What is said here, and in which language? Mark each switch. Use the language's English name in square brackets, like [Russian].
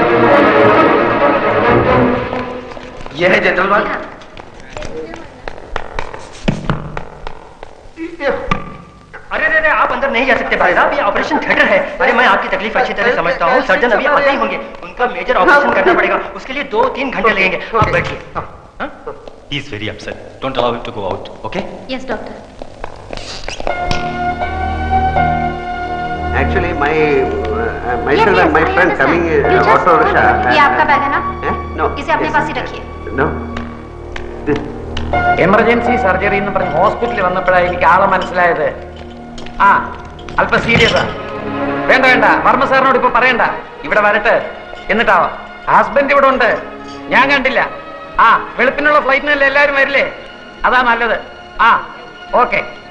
[Hindi] ये है general ward. अरे अरे आप अंदर नहीं जा सकते भाई साहब, ये ऑपरेशन थिएटर है। अरे मैं आपकी तकलीफ अच्छी तरह समझता हूँ, सर्जन अभी आते ही होंगे, उनका मेजर ऑपरेशन करना पड़ेगा, उसके लिए 2-3 घंटे लगेंगे। आप बैठिए। [English] He is very upset. Don't allow him to go out, okay? Yes, doctor. Actually, myself and my friend coming auto rickshaw. [Hindi] ये आपका बैग है ना? [English] No. [Hindi] इसे अपने पास ही रखिए। [English] No. [Malayalam] എമർജൻസി സർജറി എന്ന് പറഞ്ഞ് ഹോസ്പിറ്റലിൽ വന്നപ്പോഴാണ് എനിക്ക് ആളെ മനസ്സിലായത്. ആ അല്പം സീരിയസാ. വേണ്ട വേണ്ട, വർമ്മ സാറിനോട് ഇപ്പൊ പറയണ്ട, ഇവിടെ വരട്ടെ എന്നിട്ടാവാം. ഹസ്ബൻഡ് ഇവിടെ ഉണ്ട്, ഞാൻ കണ്ടില്ല. ആ വെളുപ്പിനുള്ള ഫ്ലൈറ്റിനല്ലേ എല്ലാവരും വരില്ലേ? അതാ നല്ലത്. ആ ഓക്കെ.